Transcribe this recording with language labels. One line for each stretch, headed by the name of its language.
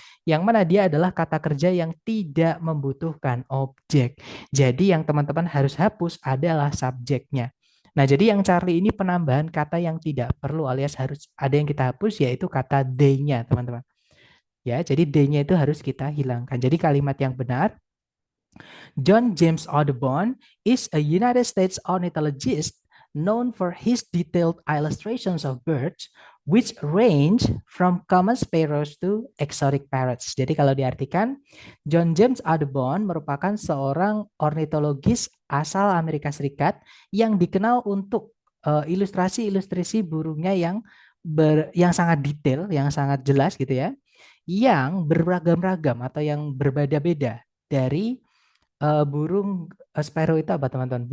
Indonesian: Yang mana dia adalah kata kerja yang tidak membutuhkan objek. Jadi yang teman-teman harus hapus adalah subjeknya. Nah, jadi yang Charlie ini penambahan kata yang tidak perlu alias harus ada yang kita hapus yaitu kata they-nya, teman-teman. Ya, jadi they-nya itu harus kita hilangkan. Jadi kalimat yang benar,
English: John James Audubon is a United States ornithologist known for his detailed illustrations of birds which range from common sparrows to exotic parrots.
Indonesian: Jadi kalau diartikan, John James Audubon merupakan seorang ornitologis asal Amerika Serikat yang dikenal untuk ilustrasi-ilustrasi burungnya yang sangat detail, yang sangat jelas gitu ya, yang beragam-ragam atau yang berbeda-beda dari burung sparrow itu apa teman-teman?